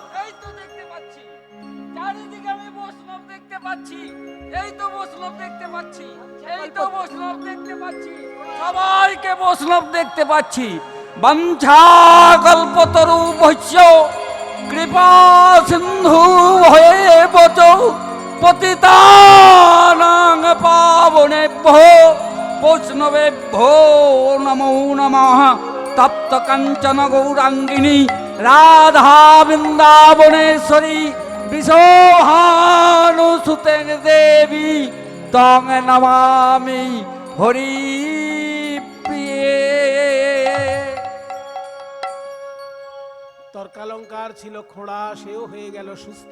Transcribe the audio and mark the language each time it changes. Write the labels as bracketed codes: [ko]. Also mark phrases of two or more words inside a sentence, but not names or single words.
[bn] এই তো দেখতে পাচ্ছি, চারিদিকে আমি বৈষ্ণব দেখতে পাচ্ছি, এই তো বৈষ্ণব দেখতে পাচ্ছি, এই তো বৈষ্ণব দেখতে পাচ্ছি, সবাইকে বৈষ্ণব দেখতে পাচ্ছি। [sa] বাঞ্ছা কল্পতরু ভস্য কৃপা সিন্ধু হয়ে বচ পতিতানাং পাবনেভ্যো বৈষ্ণবেভ্যো নমো নমঃ। তপ্ত কাঞ্চন গৌরাঙ্গিনী রাধা বৃন্দাবনেশ্বরী বিশোহানুসুতে দেবী তং নমামি হরি প্রিয়ে। [bn] তর্কালঙ্কার ছিল খোঁড়া, সেও হয়ে গেল সুস্থ।